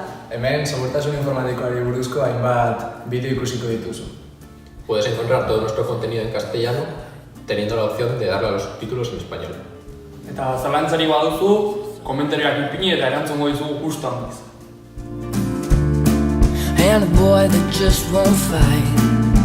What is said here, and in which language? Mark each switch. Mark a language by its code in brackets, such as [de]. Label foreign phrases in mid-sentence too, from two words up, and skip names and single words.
[eu] Hemen, segurtasun informatikoari buruzko hainbat bideo ikusiko dituzu. [es] Puedes encontrar todo nuestro contenido en castellano, teniendo la opción de darle a los subtítulos en español. [eu] Eta zalantzari baduzu, komentarioak ipini eta erantzungo dizugu justu handiz. [en] And a boy that just won't fight.